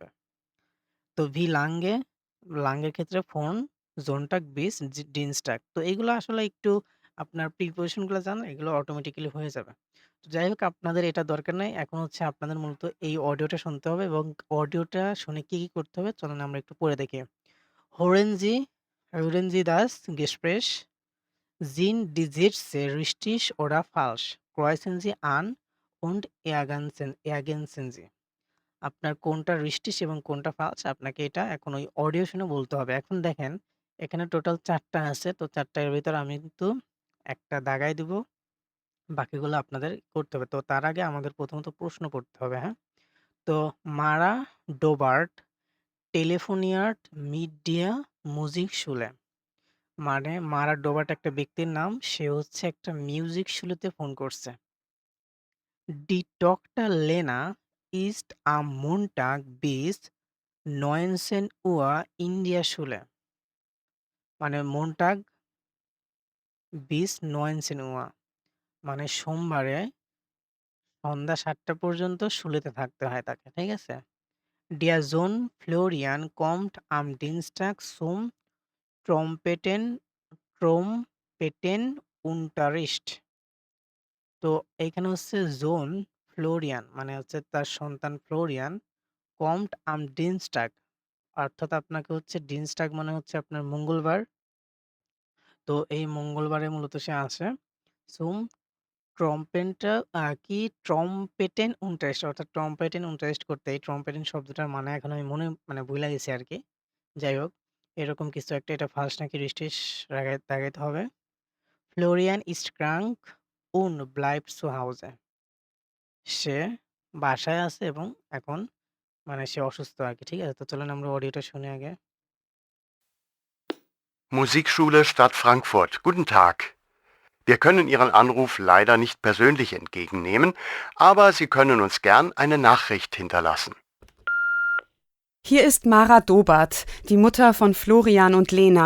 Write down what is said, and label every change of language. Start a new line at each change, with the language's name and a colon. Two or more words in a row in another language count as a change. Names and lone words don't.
Bangla: তো লাঙ্গের ক্ষেত্রে ফোন,
German: Sonntag, Dienstag.
Bangla: তো এগুলো আসলে একটু আপনার প্রিপোজিশন গুলো জানলে এগুলো অটোমেটিক্যালি হয়ে যাবে। তো যাই হোক আপনাদের এটা দরকার নাই। এখন হচ্ছে আপনাদের মূলত এই অডিওটা শুনতে হবে এবং অডিওটা শুনে কি করতে হবে চলুন আমরা একটু পড়ে দেখি।
German: Hören Sie das Gespräch? Sind die Sätze richtig oder falsch? Kreuzen Sie an und ergänzen Sie.
Bangla: আপনার কোনটা richtig এবং কোনটা falsch আপনাকে এটা এখন ওই অডিও শুনে বলতে হবে। এখন দেখেন এখানে টোটাল ৪ টা আছে। তো ৪ টার ভিতরে আমি কিন্তু একটা দাগায় দিব। বাকিগুলো আপনাদের করতে হবে। তো তার আগে আমাদের প্রথমত প্রশ্ন পড়তে হবে, হ্যাঁ?
German: তো "Mara Dobart telefoniert mit der Musikschule."
Bangla: মানে মারা ডোবার্ট একটা ব্যক্তির নাম। সে হচ্ছে একটা মিউজিক স্কুলেতে ফোন করছে।
German: "Die Tochter Lena ist am Montag bis 19 Uhr in der Schule."
Bangla: মানে
German: Montag bis 19 Uhr
Bangla: মানে সোমবারে সন্ধ্যা ৭ টা পর্যন্ত স্কুলেতে থাকতে হয় তাকে। ঠিক আছে?
German: "Der Sohn Florian kommt am Dienstag zum Trompeten Trompetenunterricht."
Bangla: তো এইখানে হচ্ছে
German: Sohn Florian
Bangla: মানে হচ্ছে তার সন্তান ফ্লোরিয়ান
German: kommt am Dienstag
Bangla: অর্থাৎ আপনাকে হচ্ছে ডিনস্টাগ মানে হচ্ছে আপনার মঙ্গলবার। তো এই মঙ্গলবারে মূলত সে আসে। সুম ট্রম্পেনটা কি
German: Trompeten Unterricht
Bangla: অর্থাৎ
German: Trompeten Unterricht
Bangla: করতে এই ট্রম্পেটেন শব্দটার মানে এখন আমি মানে ভুলে গেছি আর কি। যাই হোক এরকম কিছু একটা এটা ফার্স্ট নাকি রিস্টিস দেখাইতে হবে।
German: Florian ist krank und bleibt zu Hause
Bangla: সে বাসায় আছে এবং এখন মানে সে অসুস্থ আরকি। ঠিক আছে? তো চলেন আমরা অডিওটা শুনি আগে।
German: Musikschule Stadt Frankfurt. Guten Tag. Wir können Ihren Anruf leider nicht persönlich entgegennehmen, aber Sie können uns gern eine Nachricht hinterlassen. Hier ist Mara Dobart, die Mutter von Florian und Lena.